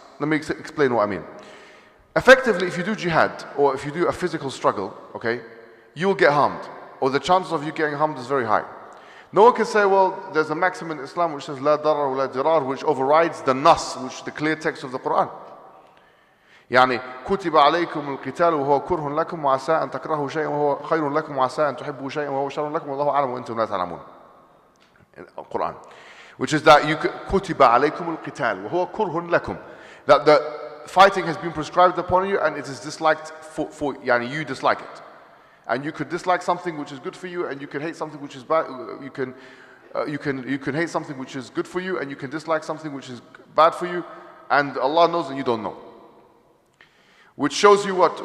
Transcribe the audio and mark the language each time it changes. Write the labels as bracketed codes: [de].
[en] Let me explain what I mean. Effectively, if you do jihad, or if you do a physical struggle, okay, you will get harmed, or the chances of you getting harmed is very high. No one can say, well, there's a maxim in Islam which says [ar] la darar wa la dirar, [en] which overrides the nas, which is the clear text of the Quran. [ar] يعني كتب عليكم القتال وهو كره لكم وعسى أن تكرهوا شيئا وهو خير لكم وعسى أن تحبوا شيئا وهو شر لكم والله أعلم وأنتم لا تعلمون. [en] Quran, which is that [ar] كتب عليكم القتال وهو كره لكم, [en] that the fighting has been prescribed upon you and it is disliked for يعني you dislike it, and you could dislike something which is good for you, and you can hate something which is bad. You can hate something which is good for you, and you can dislike something which is bad for you, and Allah knows and you don't know. Which shows you what?